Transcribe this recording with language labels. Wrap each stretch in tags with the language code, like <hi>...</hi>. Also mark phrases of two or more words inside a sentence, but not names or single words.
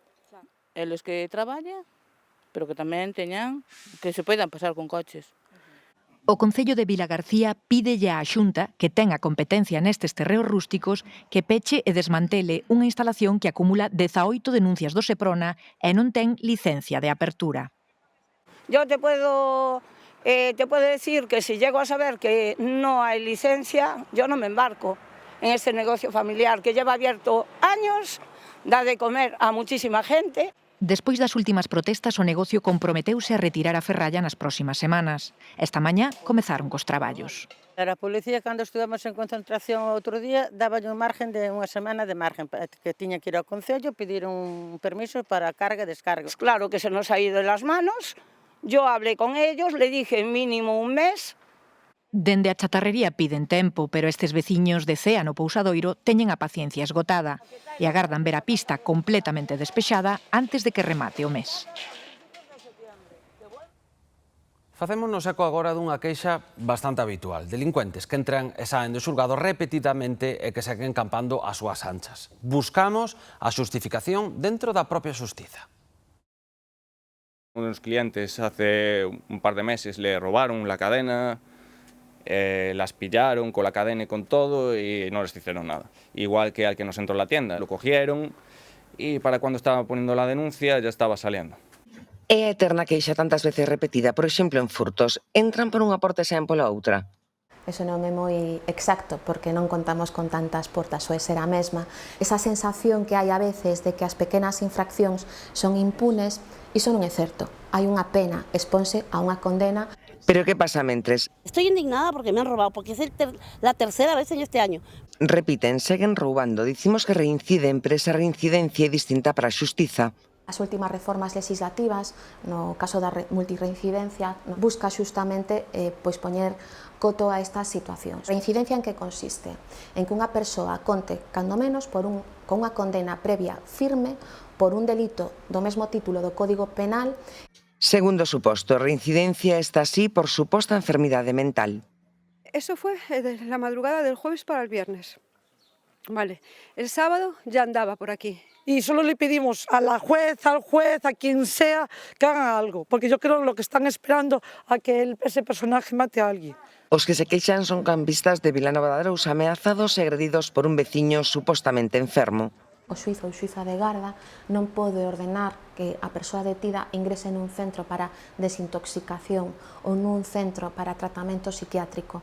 <gl>Eles que traballan, pero que tamén teñan que se poidan pasar con coches. O Concello de Vilagarcía pídelle á Xunta, que ten a competencia nestes terreos rústicos, que peche e desmantele unha instalación que acumula 18 denuncias do Seprona e non ten licencia de apertura.</gl> <es>Yo te puedo decir que si llego a saber que no hay licencia, yo no me embarco en este negocio familiar que lleva abierto años, da de comer a muchísima gente.</es> <gl>Despois das últimas protestas, o negocio comprometeuse a retirar a ferralla nas próximas semanas. Esta mañá comezaron cos traballos. A policía, cando estuvemos en concentración outro día, daba un margen de unha semana de margen, que tiña que ir ao Concello, pedir un permiso para carga e descarga.</gl> <es>Claro que se nos ha ido en las manos, yo hablé con ellos, le dije mínimo un mes.</es> <gl>Dende a chatarrería piden tempo, pero estes veciños de Cea no Pousadoiro teñen a paciencia esgotada e agardan ver a pista completamente despexada antes de que remate o mes. Facémonos eco agora dunha queixa bastante habitual. Delincuentes que entran e saen do xulgado repetidamente e que seguen campando as súas anchas. Buscamos a xustificación dentro da propia xustiza.</gl> <es>Unos clientes hace un par de meses le robaron la cadena, las pillaron con la cadena y con todo y no les hicieron nada. Igual que al que nos entró en la tienda, lo cogieron y para cuando estaba poniendo la denuncia ya estaba saliendo.</es> <gl>É a eterna queixa tantas veces repetida, por exemplo, en furtos. Entran por unha porta e saen pola outra. Eso non é moi exacto, porque non contamos con tantas portas, ou será a mesma. Esa sensación que hai a veces de que as pequenas infraccións son impunes, iso non é certo. Hai unha pena, exponse a unha condena. Pero que pasa mentres?</gl> <es>Estoy indignada porque me han robado, porque es la tercera vez en este año.</es> <gl>Repiten, seguen roubando. Dicimos que reinciden, pero esa reincidencia é distinta para a xustiza. As últimas reformas legislativas, no caso da multirreincidencia, busca xustamente poñer coto a estas situacións. Reincidencia en que consiste? En que unha persoa conte, cando menos, con unha condena previa firme por un delito do mesmo título do Código Penal. Segundo suposto, reincidencia está así por suposta enfermidade mental.</gl> <es>Eso fue de la madrugada del jueves para el viernes. Vale, el sábado ya andaba por aquí. Y solo le pedimos a la juez, al juez, a quien sea, que hagan algo, porque yo creo que lo que están esperando a que ese personaje mate a alguien.</es> <gl>Os que se queixan son campistas de Vilanova de Arousa ameazados e agredidos por un veciño supostamente enfermo. O xuiz ou xuiza de garda non pode ordenar que a persoa detida ingrese nun centro para desintoxicación ou nun centro para tratamento psiquiátrico.</gl>